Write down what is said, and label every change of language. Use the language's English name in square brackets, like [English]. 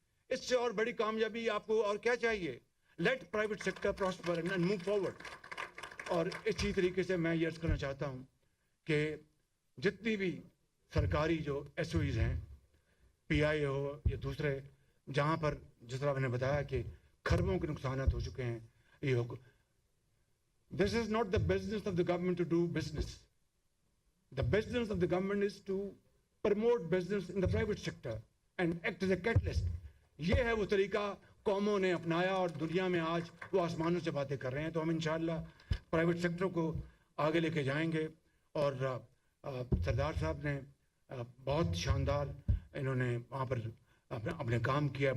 [Urdu] اس سے اور بڑی کامیابی آپ کو اور کیا چاہیے؟ [English] Let private sector prosper and move forward. [Urdu] اور اسی طریقے سے میں یہ عرض کرنا چاہتا ہوں کہ جتنی بھی سرکاری جو ایس او ایز ہیں، PI ہو یا دوسرے، جہاں پر جس طرح میں نے بتایا کہ کھربوں کے نقصانات ہو چکے ہیں، یہ ہو. [English] This is not the business of the government to do business. The business of the government is to promote business in the private sector and act as a catalyst. [Urdu] یہ ہے وہ طریقہ قوموں نے اپنایا اور دنیا میں آج وہ آسمانوں سے باتیں کر رہے ہیں. تو ہم انشاءاللہ پرائیویٹ سیکٹر کو آگے لے کے جائیں گے. اور سردار صاحب نے بہت شاندار، انہوں نے وہاں پر اپنے کام کیا.